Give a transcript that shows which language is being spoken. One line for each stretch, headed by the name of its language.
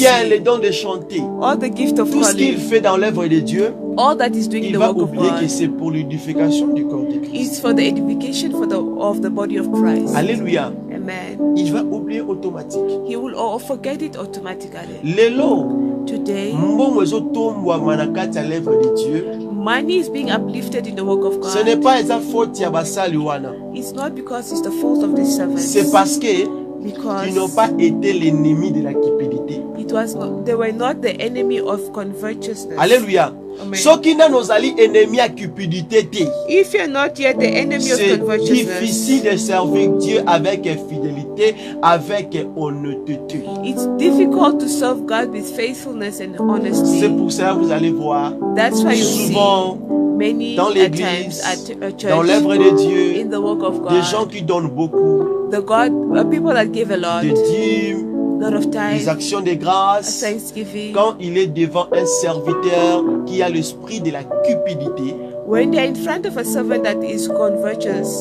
French: bien les dons de chanter.
English: all the gift of
French: Tout ce qu'il
English: calling,
French: fait dans l'œuvre de Dieu,
English: all that is doing
French: il
English: the
French: va
English: work of
French: oublier que
English: God
French: c'est pour l'édification du corps de Christ.
English: is for the edification of the body of Christ.
French: Alléluia.
English: Amen.
French: Il va oublier automatique.
English: He will forget it automatically.
Lingala: Lelo,
English: Today,
Lingala: mbongo ezotombwama na kati ya
French: l'œuvre de Dieu.
English: money is being uplifted in the work of
French: Ce n'est
English: God.
Lingala: pas eza faute ya basali wana.
English: It's not because it's the fault of these servants.
French: C'est parce que ils n'ont
English: Because
French: pas été l'ennemi de la cupidité.
English: they were not the enemy of covetousness.
French: Alléluia.
English: Amen.
Lingala: Soki nano ozali ennemi ya cupidité te,
English: If you're not yet the enemy of
French: c'est
English: covetousness,
French: difficile de servir Dieu avec fidélité, avec honnêteté.
English: it's difficult to serve God with faithfulness and
French: C'est
English: honesty.
French: pour cela que vous allez voir
English: That's why you see
French: souvent
English: many
French: dans
English: at
French: l'église,
English: times at
French: dans
English: church,
French: l'œuvre de Dieu,
English: in the work of
French: des gens
English: God,
French: qui donnent beaucoup,
English: people that give a lot,
French: des dîmes,
English: lot of
French: des
English: time,
French: actions de grâce.
English: thanksgiving.
French: Quand il est devant un serviteur qui a l'esprit de la cupidité,
English: When they are in front of a servant that is covetous,